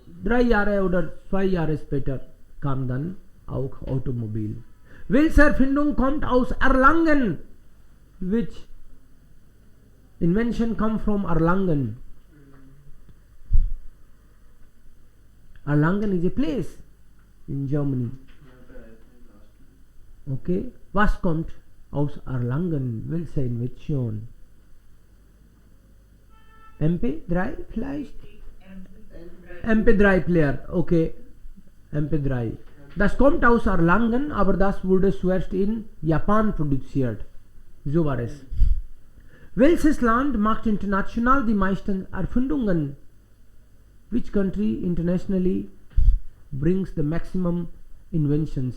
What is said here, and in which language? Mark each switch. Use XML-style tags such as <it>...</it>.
<de>3 Jahre oder 2 Jahre später kam dann auch Automobil. Welche Erfindung kommt aus Erlangen?</de> <en>Which invention come from Erlangen? Erlangen is a place in Germany.</en> <de>Okay. Was kommt aus Erlangen? Welche Invention? MP3 vielleicht? MP3 Player. Okay. MP3. Das kommt aus Erlangen, aber das wurde zuerst in Japan produziert. So war es. Welches Land macht international die meisten Erfindungen?</de> <en>Which country internationally brings the maximum inventions?</en>